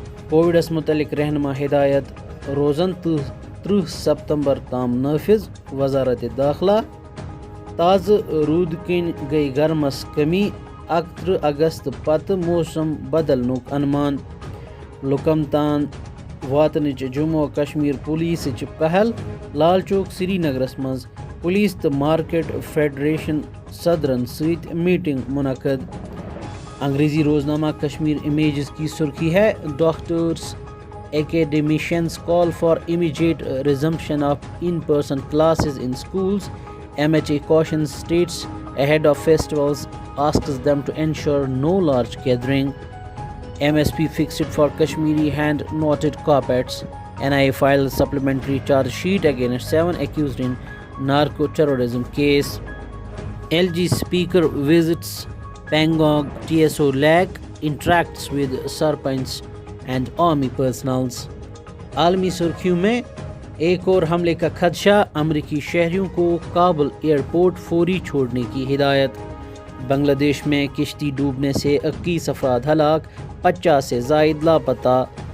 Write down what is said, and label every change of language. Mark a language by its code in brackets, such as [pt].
[ks] کووڈس متعلق رہنما ہدایت روزن 30 ستمبر تام نافذ، وزارت داخلہ۔ تازہ رود کن گئی گرمس کمی، 31 اگست پتہ موسم بدلنک انمان۔ لکم تان واتنچ جموں و کشمیر پولیسچ پہل، لال چوک سری نگرس منز پولیس تو مارکیٹ فیڈریشن صدرن سیت میٹنگ منعقد۔ [ur] انگریزی روزنامہ کشمیر امیجز کی سرخی ہے، [en] Doctors academicians call for immediate resumption of in-person classes in schools. MHA cautions states ahead of festivals, asks them to ensure no large gathering. MSP fixed for Kashmiri hand knotted carpets. NIA filed supplementary charge sheet against 7 accused in narco-terrorism case. LG speaker visits Pangong TSO Lake, interacts with Sarpanch and army personnels. [ur] عالمی سرخیوں میں ایک اور حملے کا خدشہ، امریکی شہریوں کو کابل ایئرپورٹ فوری چھوڑنے کی ہدایت۔ بنگلہ دیش میں کشتی ڈوبنے سے 21 افراد ہلاک، 50 سے زائد لاپتہ۔